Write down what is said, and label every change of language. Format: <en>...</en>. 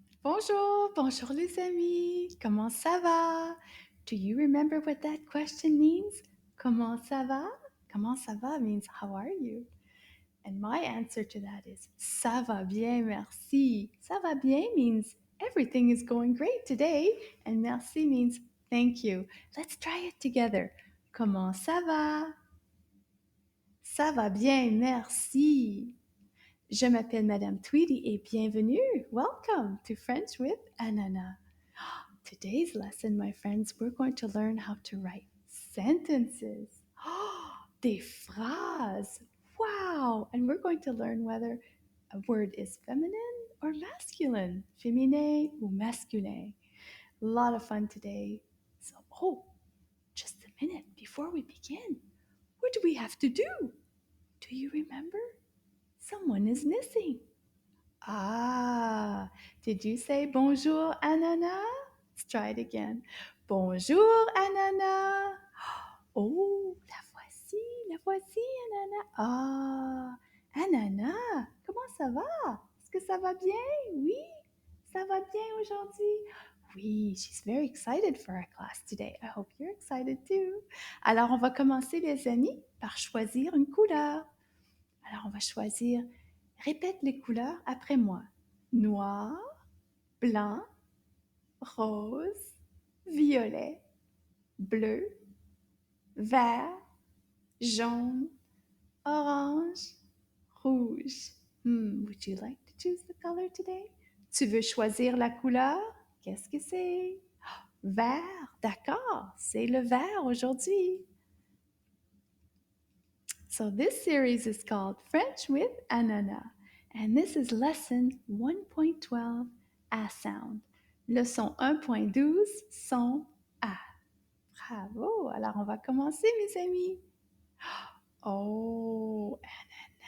<fr>Bonjour, bonjour les amis. Comment ça va?</fr> <en>Do you remember what that question means?</en> <fr>Comment ça va? Comment ça va</fr> <en>means how are you? And my answer to that is</en> <fr>ça va bien, merci.</fr> <en>Ça va bien means everything is going great today, and merci means thank you. Let's try it together.</en> <fr>Comment ça va? Ça va bien, merci. Je m'appelle Madame Tweedy et bienvenue.</fr> <en>Welcome to French with Ananas. Today's lesson, my friends, we're going to learn how to write sentences.</en> <fr>Des phrases.</fr> <en>Wow! And we're going to learn whether a word is feminine or masculine.</en> <fr>Féminin ou masculin.</fr> <en>A lot of fun today. So, just a minute before we begin. What do we have to do? Do you remember? Someone is missing. Ah, did you say bonjour, Ananas? Let's try it again. Bonjour, Ananas.</en> <fr>Oh, la voici, Ananas. Ah, Ananas, comment ça va? Est-ce que ça va bien? Oui, ça va bien aujourd'hui.</fr> <en>Oui, she's very excited for our class today. I hope you're excited too.</en> <fr>Alors, on va commencer, les amis, par choisir une couleur. Alors, on va choisir. Répète les couleurs après moi. Noir, blanc, rose, violet, bleu, vert, jaune, orange, rouge.</fr> <en>Would you like to choose the color today?</en> <fr>Tu veux choisir la couleur? Qu'est-ce que c'est? Vert, d'accord, c'est le vert aujourd'hui.</fr> <en>So this series is called French with Ananas, and this is lesson 1.12 A sound.</en> <fr>Leçon 1.12 son A. Bravo! Alors on va commencer mes amis. Oh, ananas.</fr>